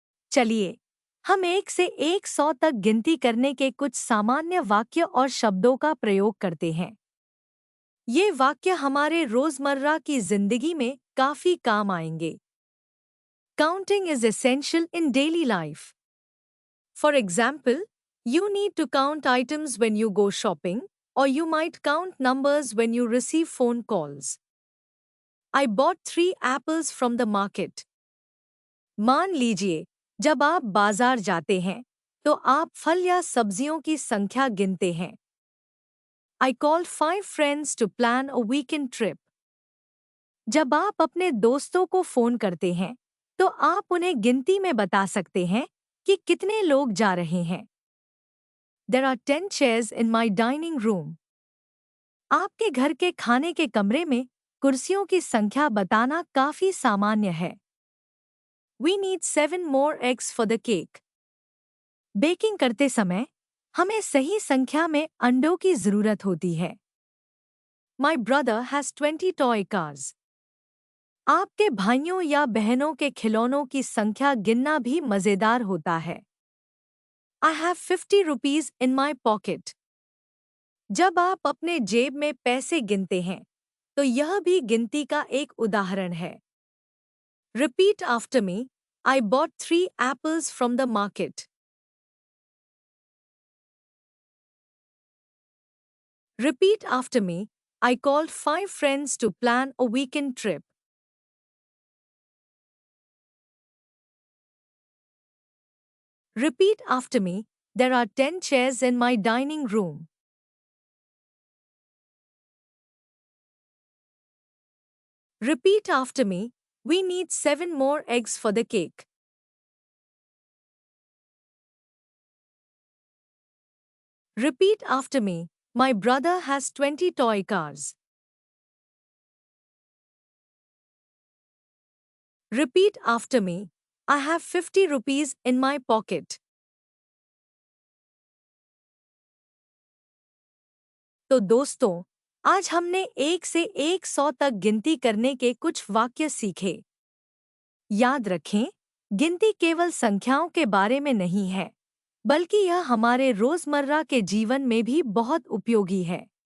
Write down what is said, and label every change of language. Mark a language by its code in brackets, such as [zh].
[hi] चलिए हम 1 से 100 तक गिनती करने के कुछ सामान्य वाक्य और शब्दों का प्रयोग करते हैं। ये वाक्य हमारे रोजमर्रा की जिंदगी में काफी काम आएंगे। [en] Counting is essential in daily life. For example, you need to count items when you go shopping, or you might count numbers when you receive phone calls। I bought 3 apples from the market। [hi] मान लीजिए, जब आप बाजार जाते हैं, तो आप फल या सब्जियों की संख्या गिनते हैं। [en] I called 5 friends to plan a weekend trip। [hi] जब आप अपने दोस्तों को फोन करते हैं, तो आप उन्हें गिनती में बता सकते हैं कि कितने लोग जा रहे हैं। [en] There are 10 chairs in my dining room। [hi] आपके घर के खाने के कमरे में कुर्सियों की संख्या बताना काफी सामान्य है। [en] We need 7 more eggs for the cake। [hi] Baking करते समय हमें सही संख्या में अंडों की जरूरत होती है। [en] My brother has 20 toy cars। [hi] आपके भाइयों या बहनों के खिलौनों की संख्या गिनना भी मजेदार होता है। [en] I have 50 rupees in my pocket। [hi] जब आप अपने जेब में पैसे गिनते हैं, तो यह भी गिनती का एक उदाहरण है। [en] Repeat after me, I bought 3 apples from the market। Repeat after me, I called 5 friends to plan a weekend trip. Repeat after me. There are 10 chairs in my dining room. Repeat after me. We need 7 more eggs for the cake. Repeat after me. My brother has 20 toy cars. Repeat after me. I have 50 rupees in my pocket. [hi] तो दोस्तों, आज हमने 1 से 100 तक गिनती करने के कुछ वाक्य सीखे। याद रखें, गिनती केवल संख्याओं के बारे में नहीं है, बल्कि यह हमारे रोजमर्रा के जीवन में भी बहुत उपयोगी है।